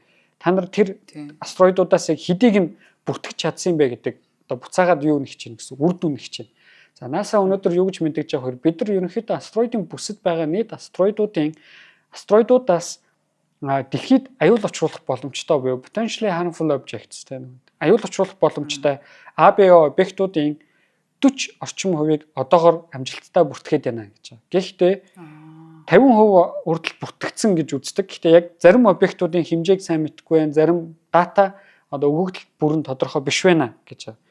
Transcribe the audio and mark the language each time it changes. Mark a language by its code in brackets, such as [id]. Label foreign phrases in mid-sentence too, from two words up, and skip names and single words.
[mn] Та нар тэр астероидуудаас яг хэдийг нь бүртгэж чадсан бэ гэдэг одоо буцаагаад юу нэг чинь гэсэн үр дүн нэг чинь. За NASA өнөөдөр юу гэж мэдээж байгаа вэ? Бид нар ерөнхийдөө астероидын бүсэд байгаа нийт астероидуудаас дэлхийд аюул учруулах боломжтой буюу [en] potentially harmful objects [mn] тийм аюул учруулах боломжтой ABO объектуудын 40 орчим хувийг одоогоор амжилттай бүртгэхэд байна гэж байна. Гэхдээ 50% хүртэл бүртгэгдсэн гэж үздэг. Гэхдээ яг зарим объектуудын хэмжээг сайн мэдэхгүй байна. Зарим дата одоо өгөгдөл бүрэн тодорхой биш байна гэж байна.